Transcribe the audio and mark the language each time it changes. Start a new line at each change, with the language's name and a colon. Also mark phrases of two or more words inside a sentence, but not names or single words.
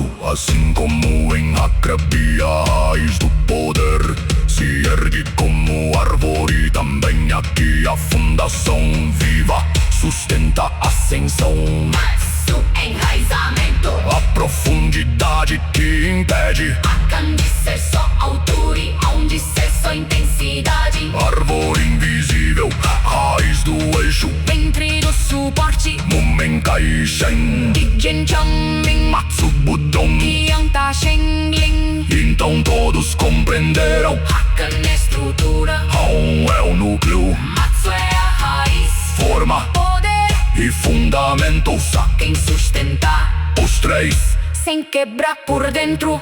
Portuguese: Assim como em Akrabi a raiz do poder se ergue como árvore, também aqui a fundação viva sustenta a ascensão. Matsu enraizamento, A profundidade que impede Hakan de ser só altura e onde ser só intensidade. árvore invisível, raiz do eixo, Ventre do suporte, Mumenkai Shen, Digen Changming Matsu Budong. Yang Ta Shengling. Então todos compreenderam, Hakan é estrutura, Hom é o núcleo, Matsu é a raiz, forma poder e fundamento. quem sustentar Os três sem quebrar por dentro.